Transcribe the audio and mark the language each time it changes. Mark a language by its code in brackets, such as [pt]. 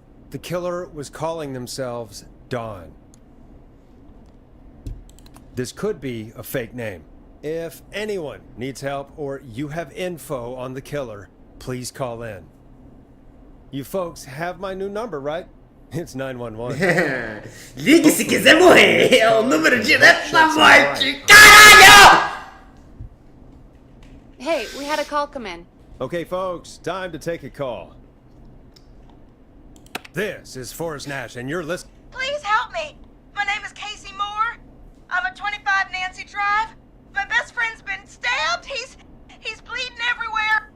[en] The killer was calling themselves Dawn. This could be a fake name. If anyone needs help or you have info on the killer, please call in. You folks have my new number, right? It's 911. [pt] Ligue se quiser morrer. É o número direto da morte. Caralho! [en] Hey, we had a call come in. Okay, folks, time to take a call. This is Forrest Nash, and you're listening. Please help me. My name is Casey Moore. I'm at 25 Nancy Drive. My best friend's been stabbed. He's bleeding everywhere.